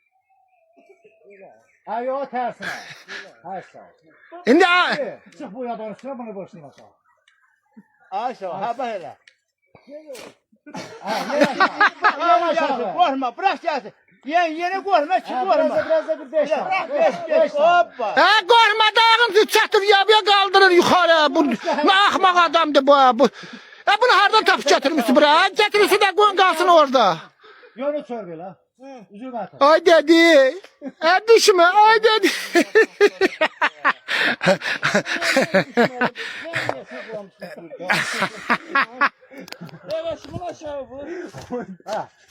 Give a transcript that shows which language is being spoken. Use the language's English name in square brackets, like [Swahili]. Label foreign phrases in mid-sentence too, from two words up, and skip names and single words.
[Turkish] Yok tersine. Hayır sağ ol. [Azerbaijani] İndi [Turkish] Çık bu yabanın üstüne bunu boşuna sağ ol. Ay sağ ol. Ha böyle. Yavaş abi. Korkma bırak gelsin. Yeni korkma ki korkma. Biraz da bir 5 tane. Beş. Hoppa. [Azerbaijani] qorxma dağın çatıb yabıya qaldırır yuxarı. Bu nə axmaq adamdır bu. Bunu hardan tapıb gətirmişsin bura? Gətirmişsin də qoyun qalsın orada. [Turkish] Yolu sor böyle. Üzüm atın. Ay dedi. Düşme ay dedi. Evet şunu aşağı vur. Ha.